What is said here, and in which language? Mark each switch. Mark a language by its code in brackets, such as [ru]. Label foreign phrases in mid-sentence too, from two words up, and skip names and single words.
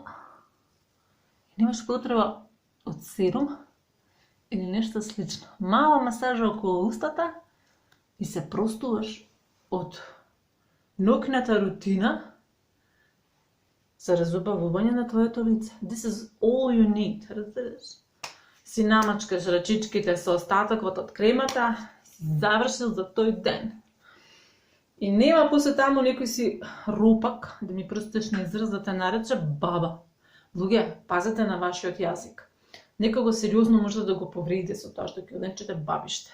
[mk] И немаш потреба од серум или нешто слично. Мала масажа околу устата и се простуваш од ноќната рутина за разубавување на твоето лице. [en] This is all you need, [mk] разбираш? Си намачкаш рачичките со остатокот од кремата, си завршил за тој ден. И нема после таму некој си рупак, да ми простиш на израз, да те нарече баба. Луѓе, пазете на вашиот јазик. Некого сериозно може да го повредите со тоа што ќе однечете бабиште.